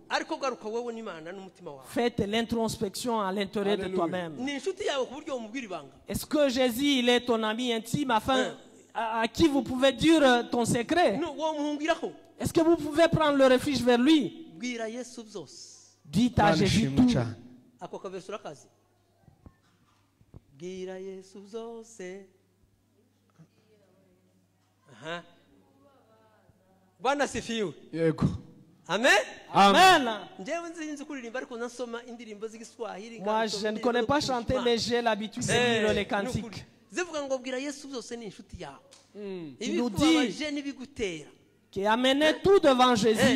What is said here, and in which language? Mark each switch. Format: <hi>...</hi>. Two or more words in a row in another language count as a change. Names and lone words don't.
<fr>Faites l'introspection à l'intérieur de toi-même. Est-ce que Jésus il est ton ami intime afin à qui vous pouvez dire ton secret? Est-ce que vous pouvez prendre le refuge vers lui? Dites à Jésus tout.</fr> <sw>Bwana sifiwe.</sw> <rw>Yego. Amen. Amen.</rw> <fr>Moi, je ne connais pas chanter, mais j'ai l'habitude de lire les cantiques. Il nous dit qu'il a amené tout devant Jésus.</fr>